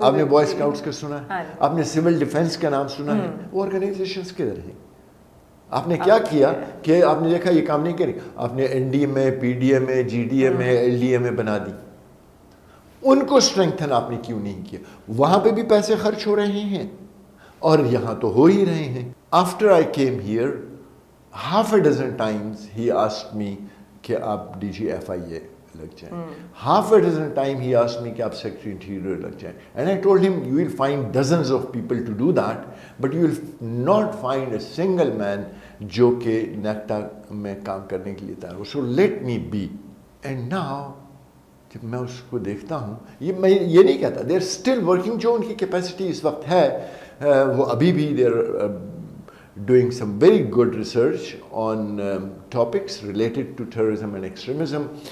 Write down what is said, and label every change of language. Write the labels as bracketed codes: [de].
[ur] آپ نے boy scouts کا سنا ہے؟ آپ نے سول ڈیفینس کا نام سنا ہے؟ وہ آرگنائزیشنس کدھر ہیں؟ آپ نے کیا کیا کہ آپ نے دیکھا یہ کام نہیں کریں, آپ نے این ڈی ایم اے, پی ڈی ایم اے, جی ڈی ایم اے, ایل ڈی ایم اے بنا دی. ان کو اسٹرینگتھن آپ نے کیوں نہیں کیا؟ وہاں پہ بھی پیسے خرچ ہو رہے ہیں اور یہاں تو ہو ہی رہے ہیں. [en] after I came here, half a dozen times he asked me [ur] کہ آپ ڈی جی ایف آئی اے لگ جائیں. [en] half a dozen time he asked me [ur] کہ آپ سیکرٹری انٹیریئر لگ جائیں. [en] And I told him you will find dozens of people to do that, but you will not find a single man [ur] جو کہ نیکٹا میں کام کرنے کے لیے تیار ہو. [en] So let me be. And now [ur] جب میں اس کو دیکھتا ہوں, یہ میں یہ نہیں کہتا [en] they are still working, [ur] جو ان کی کیپیسٹی اس وقت ہے وہ ابھی بھی [en] they are doing some very good research on topics related to terrorism and extremism.